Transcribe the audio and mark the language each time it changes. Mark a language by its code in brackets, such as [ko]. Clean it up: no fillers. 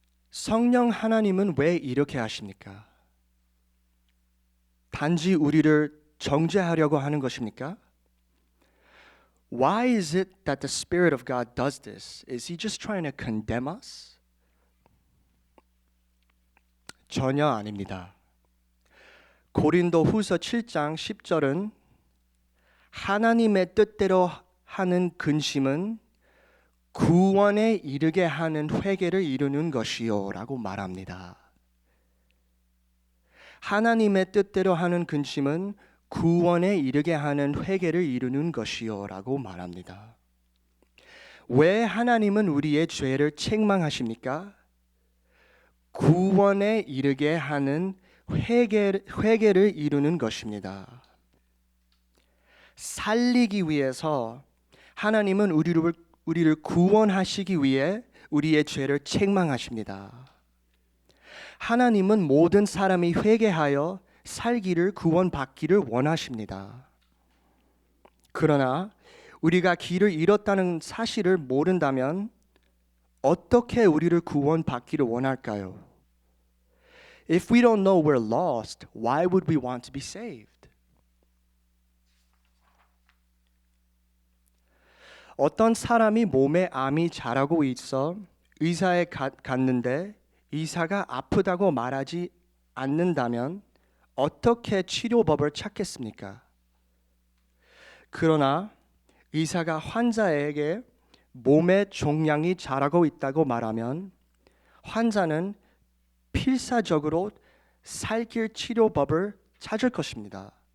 [ko] 성령 하나님은 왜 이렇게 하십니까? 단지 우리를 정죄하려고 하는 것입니까? [en] Why is it that the Spirit of God does this? Is He just trying to condemn us? [ko] 전혀 아닙니다. 고린도후서 7장 10절은 하나님의 뜻대로 하는 근심은 구원에 이르게 하는 회개를 이루는 것이요 라고 말합니다. 하나님의 뜻대로 하는 근심은 구원에 이르게 하는 회개를 이루는 것이요 라고 말합니다. 왜 하나님은 우리의 죄를 책망하십니까? 구원에 이르게 하는 회개를 이루는 것입니다. 살리기 위해서 하나님은 우리를 구원하시기 위해 우리의 죄를 책망하십니다. 하나님은 모든 사람이 회개하여 살기를 구원받기를 원하십니다. 그러나 우리가 길을 잃었다는 사실을 모른다면 어떻게 우리를 구원받기를 원할까요? [en] If we don't know we're lost, why would we want to be saved? [ko] 어떤 사람이 몸에 암이 자라고 있어 의사에 갔는데 의사가 아프다고 말하지 않는다면 어떻게 치료법을 찾겠습니까? 그러나 의사가 환자에게 몸에 종양이 자라고 있다고 말하면 환자는 필사적으로 살길 치료법을 찾을 것입니다.